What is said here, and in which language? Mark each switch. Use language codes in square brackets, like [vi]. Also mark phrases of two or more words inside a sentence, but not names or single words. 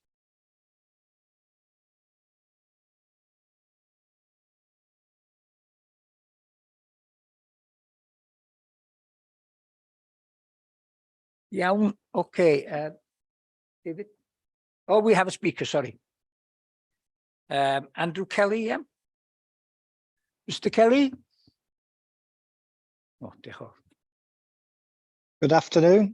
[cy] Iawn, okay. [en] David? Oh, we have a speaker, sorry. Andrew Kelly, yeah? Mr. Kelly? [cy] Oh, diolch yn fawr. [en] Good afternoon.